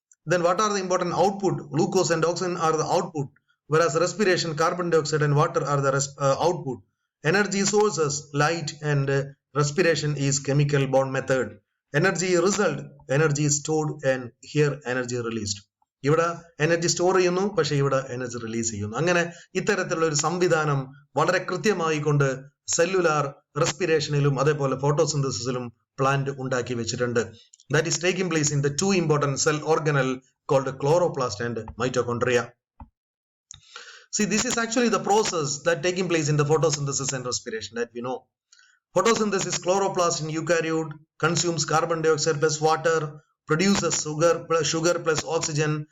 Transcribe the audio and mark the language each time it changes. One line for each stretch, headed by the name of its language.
English: Then what are the important output? Glucose and oxygen are the output, whereas respiration, carbon dioxide and water are the output. Energy sources, light, and respiration is chemical bond method. Energy result, energy stored, and here energy released.
Malayalam: ഇവിടെ energy store ചെയ്യുന്നു, പക്ഷെ ഇവിടെ energy release ചെയ്യുന്നു. അങ്ങനെ ഇത്തരത്തിലുള്ള ഒരു സംവിധാനം വളരെ കൃത്യമായി കൊണ്ട് സെല്ലുലാർ റെസ്പിറേഷനിലും അതേപോലെ ഫോട്ടോസിന്തസിസിലും പ്ലാന്റ് ഉണ്ടാക്കി വെച്ചിട്ടുണ്ട്.
English: That is taking place in the 2 important cell organelle called chloroplast and mitochondria. See, this is actually the process that taking place in the photosynthesis and respiration that we know. Photosynthesis, chloroplast in eukaryote consumes carbon dioxide plus water, produces sugar plus oxygen.